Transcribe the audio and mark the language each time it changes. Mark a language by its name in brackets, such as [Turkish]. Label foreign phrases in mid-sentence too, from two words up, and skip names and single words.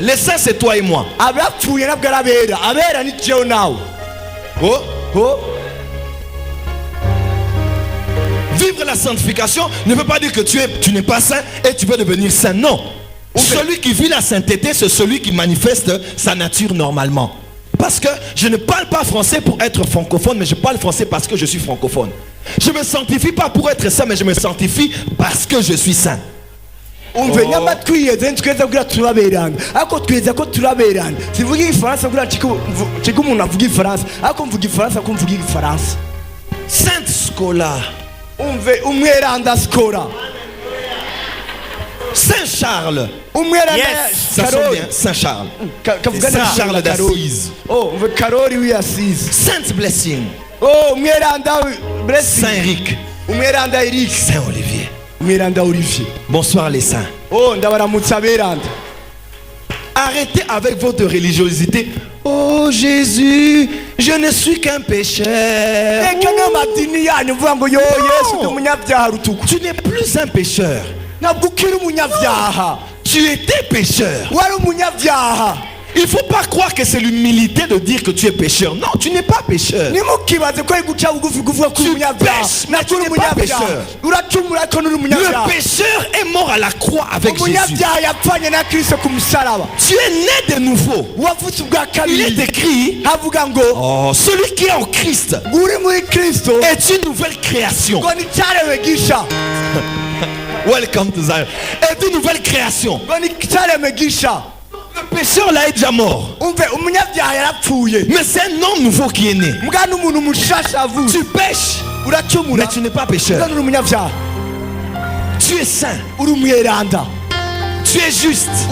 [French] Les saints, c'est toi et moi. Vivre la sanctification ne veut pas dire que tu n'es pas saint et tu veux devenir saint. Non. Celui qui vit la sainteté, c'est celui qui manifeste sa nature normalement. Parce que je ne parle pas français pour être francophone, mais je parle français parce que je suis francophone. Je me sanctifie pas pour être saint, mais je me sanctifie parce que je suis saint. [Rundi] umve nyama twiyeze ntweza kugira turaberana ariko tweza ko turaberana sivuga igifaransa kugira ciko umuntu avuga igifaransa ariko mvuga igifaransa ko mvuga igifaransa. [French] Sainte Scola. [Rundi] Umve umweranda Scola. [French] Saint Charles. [Rundi] Umweranda [French] Ça sonne bien, Saint Charles. Saint Charles d'Assise. [Rundi] Oh, umve Karoli w'Assise. [French] Sainte Blessing. [Rundi] Oh, umweranda Blessing. [French] Saint Eric. [Rundi] Umweranda Eric. [French] Saint Olivier. [Rundi] Umweranda Olivier. [French] Bonsoir les saints. [Rundi] Oh, ndabaramutsa beranda. [French] Arrêtez avec votre religiosité. Oh Jésus, je ne suis qu'un pécheur. Tu n'es plus un pécheur. Tu étais pécheur. Il ne faut pas croire que c'est l'humilité de dire que tu es pécheur. Non, tu n'es pas pécheur. Tu pêches, mais tu n'es pas pécheur. Le pécheur est mort à la croix avec Jésus. Tu es né de nouveau. Il est écrit, oh, celui qui est en Christ est une nouvelle création. [English] Welcome to Zion. [French] Est une nouvelle création. Le pécheur là est déjà mort. Mais c'est un homme nouveau qui est né. Tu pêches, mais tu n'es pas pécheur. Tu es saint. Tu es juste.